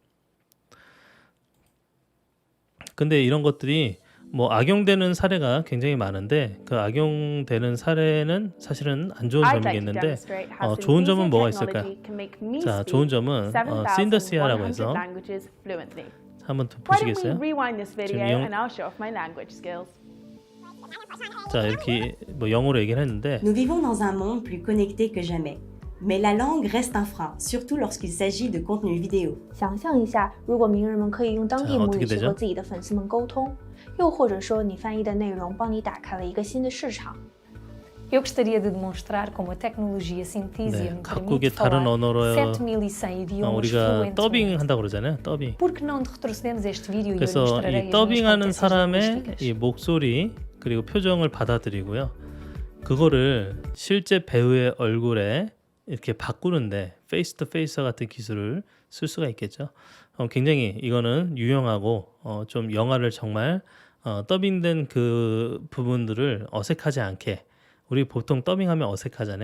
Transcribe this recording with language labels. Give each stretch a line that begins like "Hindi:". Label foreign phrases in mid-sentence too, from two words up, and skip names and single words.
Korean: 근데 이런 것들이 뭐 악용되는 사례가 굉장히 많은데 그 악용되는 사례는 사실은 안 좋은 점이겠는데 좋은 점은 뭐가 있을까요? 자, 좋은 점은 신더시아라고 해서 한번 보시겠어요? 지금 자, 이렇게 뭐 영어로 얘기를 했는데
French: Nous vivons dans un monde plus connecté que jamais. Mais la langue reste un frein, surtout lorsqu'il s'agit de contenu vidéo.
Chinese: 想象一下，如果名人们可以用当地母语去和自己的粉丝们沟通，又或者说你翻译的内容帮你打开了一个新的市场。
Portuguese: Eu gostaria de demonstrar como a tecnologia Synthesia me
Korean: 각국의
Portuguese: permite
Korean: 다른
Portuguese: falar
Korean: 언어로
Portuguese: 7.100 idiomas
Korean: 우리가
Portuguese: fluentemente.
Korean: 더빙 한다고 그러잖아요. 더빙.
Portuguese: Por que não retrocedemos este vídeo e eu lhe
Korean: 그래서
Portuguese: mostrarei
Korean: 이
Portuguese: as minhas
Korean: 더빙하는
Portuguese: competências
Korean: 사람의
Portuguese: linguísticas.
Korean: 이 목소리 그리고 표정을 받아들이고요. 그거를 실제 배우의 얼굴에 이렇게 바꾸는데
English: face to face
Korean: 같은 기술을 쓸 수가 있겠죠. 굉장히 이거는 유용하고 좀 영화를 정말 더빙된 그 부분들을 어색하지 않게, 우리 보통 더빙하면 어색하잖아요.